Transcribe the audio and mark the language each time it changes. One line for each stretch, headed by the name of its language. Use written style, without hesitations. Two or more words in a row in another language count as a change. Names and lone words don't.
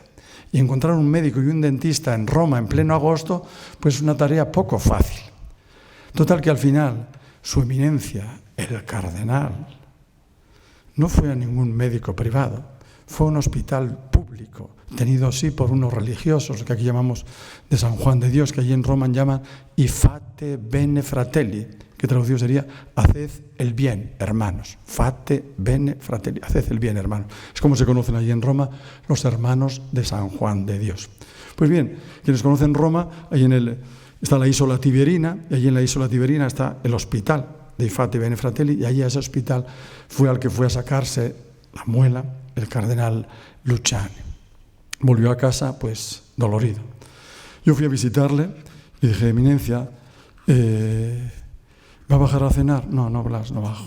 Spanish: Y encontrar un médico y un dentista en Roma en pleno agosto, pues es una tarea poco fácil. Total que al final, su eminencia, el cardenal, no fue a ningún médico privado, fue a un hospital público, tenido así por unos religiosos, que aquí llamamos de San Juan de Dios, que allí en Roma llaman
Italian: I fate bene fratelli,
Spanish: que traducido sería haced el bien, hermanos.
Italian: Fate bene fratelli,
Spanish: haced el bien, hermanos. Es como se conocen allí en Roma los hermanos de San Juan de Dios. Pues bien, quienes conocen Roma, ahí está la Isola Tiberina, y allí en la Isola Tiberina está el hospital de
Italian: I fate bene fratelli,
Spanish: y allí a ese hospital fue al que fue a sacarse la muela el cardenal Luciani. Volvió a casa, pues, dolorido. Yo fui a visitarle y dije, eminencia, ¿va a bajar a cenar? No, Blas, no bajo.